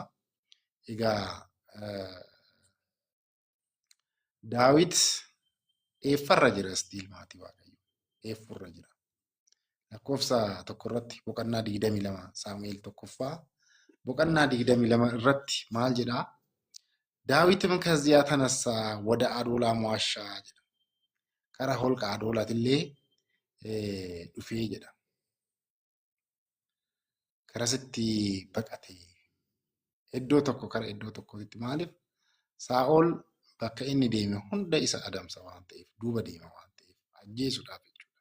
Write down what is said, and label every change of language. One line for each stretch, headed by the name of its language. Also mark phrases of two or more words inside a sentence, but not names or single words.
Oromo: Egaa Daawit eeffarra jira stiil maatii Waaqayyoo. Eeffurra jira. Lakkoofsa tokko irratti boqonnaa 22 Saamu'eel tokkoffaa boqonnaa 22 irratti maal jedhaa?
Amharic: Daawitም ከዚያ ተነሳ ወደ አዶላም ዋሻ jedha.
Oromo: Karaa holqa Adoolaatillee dhufee jedha. Karasitti baqate iddoo tokko kara iddoo tokkotti maaliif? Saa'ol bakka inni deeme hunda isa adamsa waan ta'eef duuba deema waan ta'eef ajjeesuudhaaf jechuudha.